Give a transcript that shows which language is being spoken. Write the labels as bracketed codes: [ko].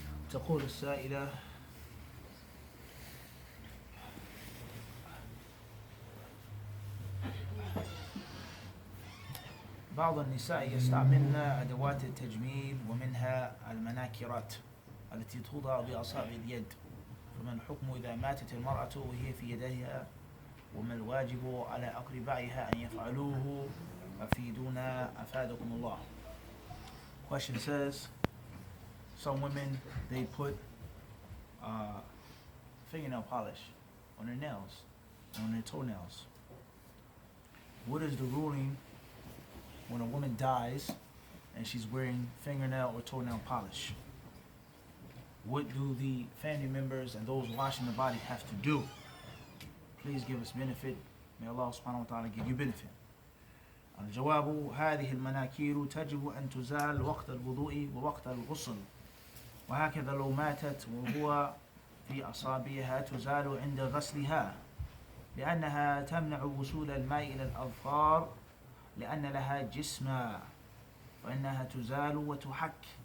[ar] تقول السائلة: بعض النساء يستعملن أدوات التجميل ومنها المناكرات التي توضع بأصابع اليد، فما الحكم إذا ماتت المرأة وهي في يديها، وما الواجب على أقربائها أن يفعلوه؟ أفيدونا أفادكم الله. [en] Question says, some women, they put fingernail polish on their nails, on their toenails. What is the ruling when a woman dies and she's wearing fingernail or toenail polish? What do the family members and those washing the body have to do? Please give us benefit. May Allah subhanahu wa ta'ala give you benefit. [ar] الجواب: هذه المناكير تجب أن تزال وقت الوضوء ووقت الغسل، وهكذا لو ماتت وهو في أصابعها تزال عند غسلها، لأنها تمنع وصول الماء إلى الأظفار لأن لها جسما، فإنها تزال وتحك،